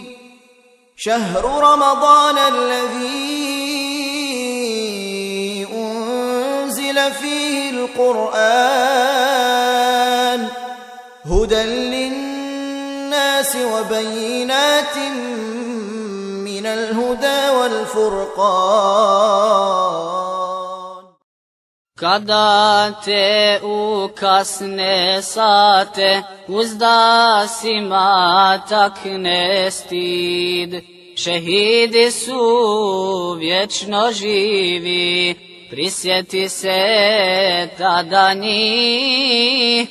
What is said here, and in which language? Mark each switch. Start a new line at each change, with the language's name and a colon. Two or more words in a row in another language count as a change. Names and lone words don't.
Arabic: شهر رمضان الذي أنزل فيه القرآن هدى للناس وبينات من الهدى والفرقان.
Bosnian: Kada te u kasne sate uzdasima takne stid, šehidi su vječno živi, prisjeti se tada njih.